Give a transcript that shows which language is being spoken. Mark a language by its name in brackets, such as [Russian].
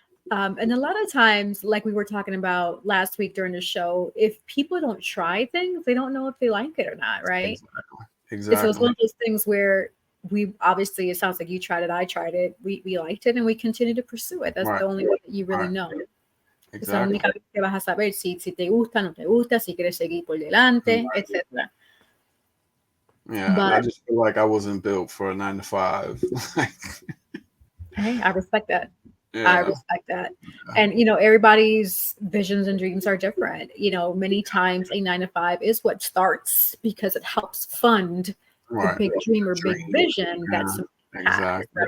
[English] And a lot of times, like we were talking about last week during the show, if people don't try things, they don't know if they like it or not, right? Exactly. So it's one of those things where we obviously, it sounds like you tried it, I tried it, we liked it, and we continue to pursue it. That's the only way that you really know. [Spanish] Es la única vez que vas a saber si te gusta, no te gusta, si quieres seguir por delante, etc. [English] Yeah, but I just feel like I wasn't built for a 9-to-5. Hey, I respect that. Yeah. I respect that. And, you know, everybody's visions and dreams are different. You know, many times a 9-to-5 is what starts because it helps fund the big dream or big vision that's right?